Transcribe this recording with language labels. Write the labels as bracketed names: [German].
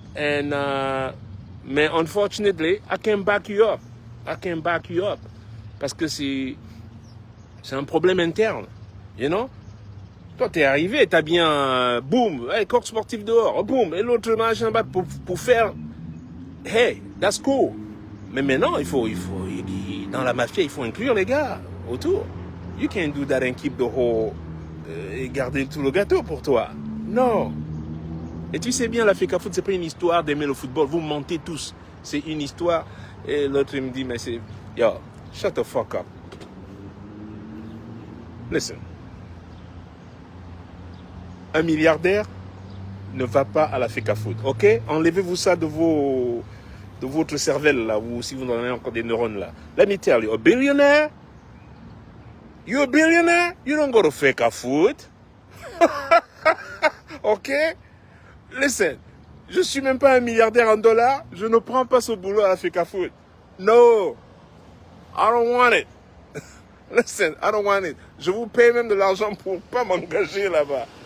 [English] And, mais unfortunately, I can't back you up. I can't back you up. [French] Parce que c'est un problème interne, [English] you know? [French] Toi, t'es arrivé, t'as bien, boum, hey, corps sportif dehors, boum, et l'autre machin, pour faire, hey, [English] that's cool. [French] Mais maintenant, dans la mafia, il faut inclure les gars autour. [English] You can't do that and keep the [French] et garder tout le gâteau pour toi. Non. Et tu sais bien, la FECA Foot, c'est pas une histoire d'aimer le football. Vous mentez tous. C'est une histoire. Et l'autre, il me dit, mais c'est... [English] Yo, shut the fuck up. Listen. [French] Un milliardaire ne va pas à la FECA Foot. Ok? Enlevez-vous ça de votre cervelle, là, ou si vous en avez encore des neurones, là. [English] Let me tell you, a billionaire, you're a billionaire, you don't go to FECA Foot. Ok? [French] Listen, je suis même pas un milliardaire en dollars, je ne prends pas ce boulot à la FECA Foot. [English] No, I don't want it. Listen, I don't want it. [French] Je vous paye même de l'argent pour pas m'engager là-bas.